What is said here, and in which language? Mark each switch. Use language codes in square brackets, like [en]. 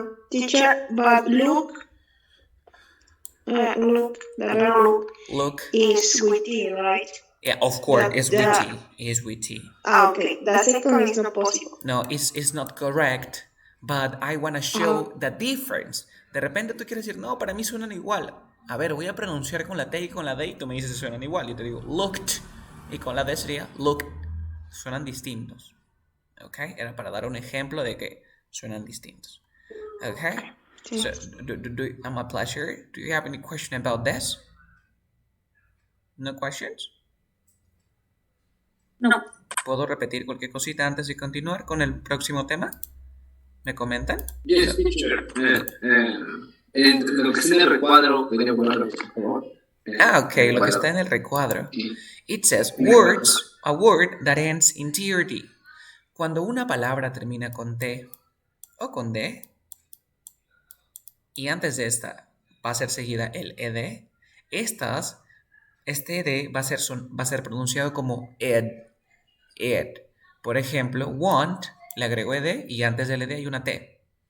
[en] Teacher, but look, look, the verb look Look. is with T, right? Yeah, of course, That- it's that- with T. It's with T. Okay, the second is not possible. No, it's not correct, but I want to show the difference. [es] De repente tú quieres decir, no, para mí suenan igual. A ver, voy a pronunciar con la T y con la D y tú me dices si suenan igual. Yo te digo looked y con la D sería looked. Suenan distintos. ¿Ok? Era para dar un ejemplo de que suenan distintos. [en] ¿Ok? So, I'm a pleasure. Do you have any question about this? No questions? No. [es] ¿Puedo repetir cualquier cosita antes de continuar con el próximo tema? ¿Me comentan? [en] Yes, teacher. [es] Lo que está en el recuadro, ¿podría ponerlo, por favor? Okay, lo que está en el recuadro. [en] It says words, a word that ends in T or D. [es] Cuando una palabra termina con T o con D, y antes de esta va a ser seguida el ed, este ed va a ser pronunciado como ed. Por ejemplo, want, le agrego ed y antes del ed hay una T.